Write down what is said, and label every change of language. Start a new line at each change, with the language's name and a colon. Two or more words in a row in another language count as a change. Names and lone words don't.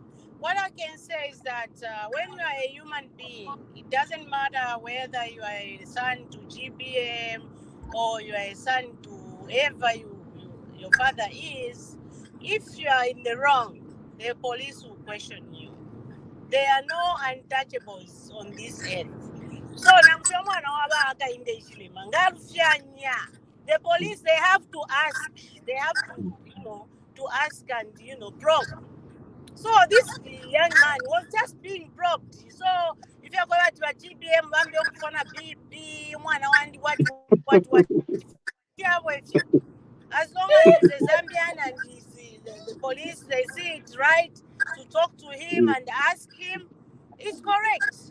English: What I can say is that when you are a human being, it doesn't matter whether you are a son to GBM or you are a son to whoever your father is. If you are in the wrong, the police will question you. There are no untouchables on this earth.
Bemba: So namutwa mwana waba akainde ishile
English: The police, they have to ask. They have to, to ask and, probe. So this young man was just being probed. So if you're going to a GBM, as long as he's a Zambian and the police, they see it right to talk to him and ask him, it's correct.